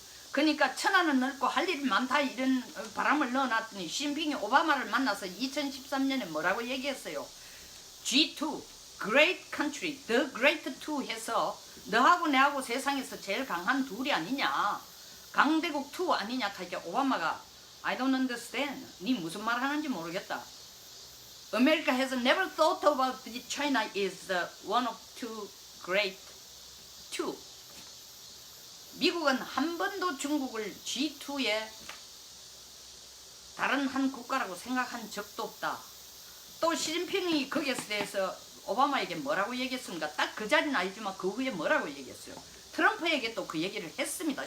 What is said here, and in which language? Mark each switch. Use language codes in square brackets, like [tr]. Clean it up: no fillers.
[ko] 그러니까 천하는 넓고 할 일이 많다 이런 바람을 넣어놨더니 시진핑이 오바마를 만나서 2013년에 뭐라고 얘기했어요? G2, [en] Great Country, The Great Two [ko] 해서 너하고 내하고 세상에서 제일 강한 둘이 아니냐, 강대국 2 아니냐 하니까 오바마가 [en] I don't understand. [ko] 니 무슨 말 하는지 모르겠다. [en] America has never thought about China is one of two great two. [ko] 미국은 한 번도 중국을 G2의 다른 한 국가라고 생각한 적도 없다. 또 시진핑이 거기에 대해서 오바마에게 뭐라고 얘기했습니까? 딱 그 자리는 아니지만 그 후에 뭐라고 얘기했어요? 트럼프에게 또 그 얘기를 했습니다.